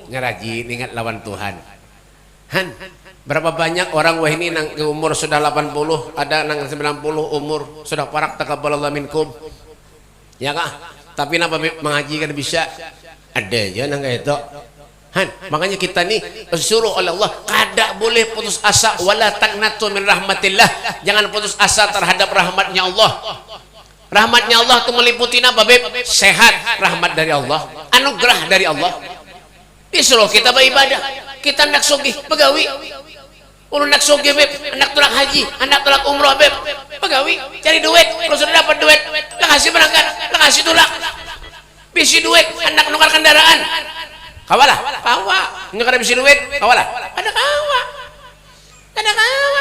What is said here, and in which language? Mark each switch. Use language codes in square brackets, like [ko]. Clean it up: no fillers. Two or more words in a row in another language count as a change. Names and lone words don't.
[bjn] Ngerajin ingat lawan Tuhan. Han, berapa banyak orang wah ini nang umur sudah 80, ada nang 90 umur sudah parak [ar] تقبل الله منكم. [bjn] Ya kah? Tapi napa mengaji kan bisa? Ada aja nang kayak itu. Han, makanya kita nih disuruh oleh Allah kada boleh putus asa [ar] ولا تقنطوا من رحمة الله. [id] Jangan putus asa terhadap rahmatnya Allah. Rahmatnya Allah itu meliputi apa, Beb? Sehat, rahmat dari Allah, anugerah dari Allah. [bjn] Disuruh kita beribadah, kita nak sugih, pegawi. Ulun nak sugih, Beb, anak tolak haji, anak tolak umroh, Beb, pegawi, cari duit. Kalau sudah dapat duit, lah kasih berangkat, lah kasih tulak, bisi duit, anak nukar kendaraan. Kawalah, kawa, nukar bisi duit, kawalah, ada kawa, ada kawa.